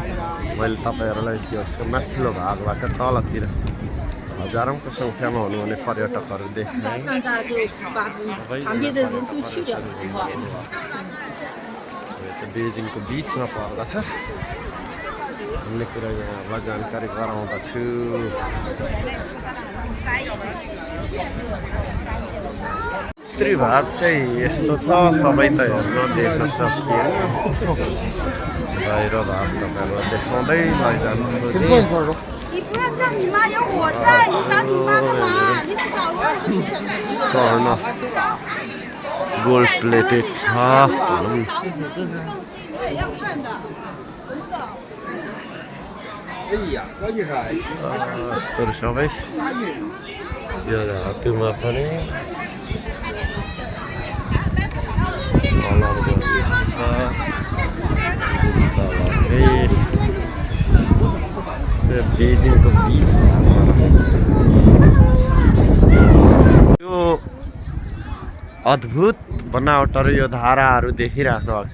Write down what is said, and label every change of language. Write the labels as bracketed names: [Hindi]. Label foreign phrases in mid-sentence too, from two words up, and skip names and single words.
[Nepali] म मैले तपाईँहरूलाई यसको माथिल्लो भागबाट तलतिर हजारौँको सङ्ख्यामा हुनुहुने पर्यटकहरू देख्ने बेजिङको बिचमा पर्दछ भन्ने कुरा यहाँहरूलाई जानकारी गराउँदछु। भित्री भाग चाहिँ यस्तो छ, सबै त हेर्न देख्न सकिएन। बाहिर भाग तपाईँहरूलाई देखाउँदै लैजानु खोजेँ। [Chinese] 你不要叫你妈，有我在，你找你妈干嘛？你得找我，我就不想去了。 [Nepali] स्वर्ण [English] gold plated [Nepali] छ भनौँ। [Chinese] 我也要看的，懂不懂？ [Nepali] यस्तोहरू सबै यो हातमा पनि कलर गरिएको छ। बेजिङको बिचमा यो अद्भुत बनावटहरू, यो धाराहरू देखिराख्नु भएको छ।